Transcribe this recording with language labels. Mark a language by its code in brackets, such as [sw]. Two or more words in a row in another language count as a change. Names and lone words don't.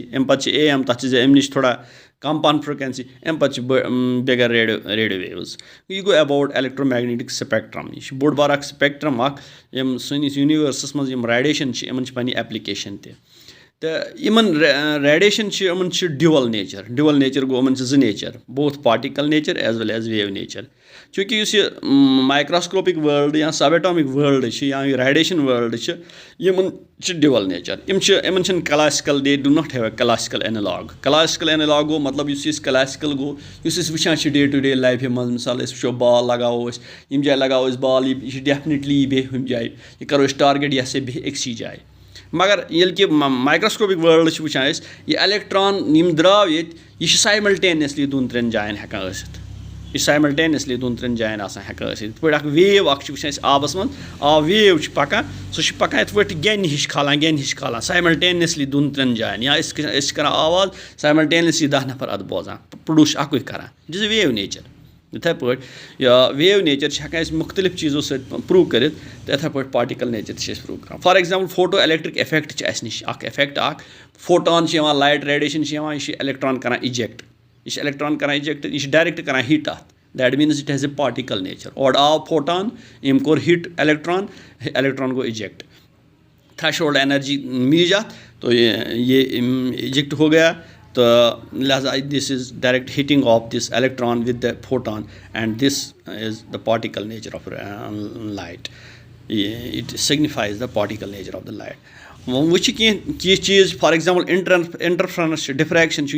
[ks] اَمہِ پتہٕ چھِ AM, تَتھ چھِ اَمہِ نِش تھوڑا کم پہن فرٛیکوینسی. اَمہِ پتہٕ چھِ [en] bigger radio waves. [ks] یہِ گوٚو [en] about electromagnetic spectrum. [ks] یہِ چھُ بوٚڑ بار اکھ سپیکٹرم اکھ. یِم سٲنِس یوٗنیورسس منٛز یِم ریڈیشن چھِ, یِمن چھِ پنٕنۍ ایپلِکیشن تہِ. تہٕ یِمن ریڈیشن چھِ, یِمن چھِ [en] dual nature. dual nature [ks] گوٚو یِمن چھِ زٕ نیچر, [en] both particle nature as well as wave nature. [ks] چوٗنٛکہِ یُس یہِ [en] microscopic world [ks] یا [en] subatomic world [ks] چھِ, یا یہِ [en] radiation world [ks] چھِ, یِمن چھِ [en] dual nature. [ks] یِمن چھِنہٕ کلاسِکل, [en] they do not have a classical analog. classical analog [ks] گوٚو مطلب یُس أسۍ کلاسِکل گوٚو, یُس أسۍ وٕچھان چھِ [en] day to day [ks] لایفہِ منٛز. مِثال أسۍ وٕچھو بال لگاوو أسۍ, ییٚمہِ جایہِ لگاوو أسۍ بال, یہِ چھِ ڈیفنِٹلی یہِ بیٚہہِ ہُمہِ جایہِ. یہِ کرو أسۍ ٹارگیٹ, یہِ ہسا بیٚہہِ أکسٕے جایہِ. مگر ییٚلہِ کہِ [en] microscopic world [ks] چھِ وٕچھان أسۍ, یہِ ایلیکٹران یِم درٛاو ییٚتہِ, یہِ چھِ سایملٹینیسلی دۄن ترٛٮ۪ن جاین ہٮ۪کان ٲسِتھ. یہِ چھِ سایملٹینیسلی دۄن ترٛٮ۪ن جاین آسان ہٮ۪کان ٲسِتھ. یِتھ پٲٹھۍ اکھ ویو اکھ چھِ وٕچھان أسۍ آبس منٛز, ویو چھِ پکان, سُہ چھِ پکان یِتھ پٲٹھۍ گٮ۪نہِ ہِش کھالان سایملٹینیسلی دۄن ترٛٮ۪ن جاین. یا أسۍ چھِ کران آواز, سایملٹینیسلی 10 نفر اَتھ بوزان, پرٛوڈوٗس چھُ اکُے کران. [en] it is a wave nature. [ks] یِتھٕے پٲٹھۍ [en] wave nature [ks] چھِ ہٮ۪کان أسۍ مُختٔلِف چیٖزو سۭتۍ پرٛوٗو کٔرِتھ. تہٕ یِتھٕے پٲٹھۍ [en] particle nature [ks] تہِ چھِ أسۍ پرٛوٗو کران. [en] for example photo electric effect [ks] چھِ اَسہِ نِش اکھ اِفیکٹ اکھ. فوٹان چھِ یِوان, [en] light radiation [ks] چھِ یِوان, یہِ چھِ ایلیکٹران کران اِجیکٹ. یہِ چھِ ایلیکٹران کران اِجیکٹ, یہِ چھِ ڈایریکٹ کران ہِٹ اَتھ. [en] that means it has a particle nature. [ks] اورٕ آو فوٹان, أمۍ کوٚر ہِٹ ایلیکٹران گوٚو اِجیکٹ. [en] threshold energy [ks] میٖج اَتھ, [ur] تو یہِ اِجیکٹ ہو گیا. [en] تہٕ لہذا this is direct hitting of this electron with the photon and this is the particle nature of light. it signifies the particle nature of the light. [ks] وۄنۍ چھِ کینٛہہ چیٖز, [en] for example interference چھِ, ڈِفریکشن چھُ.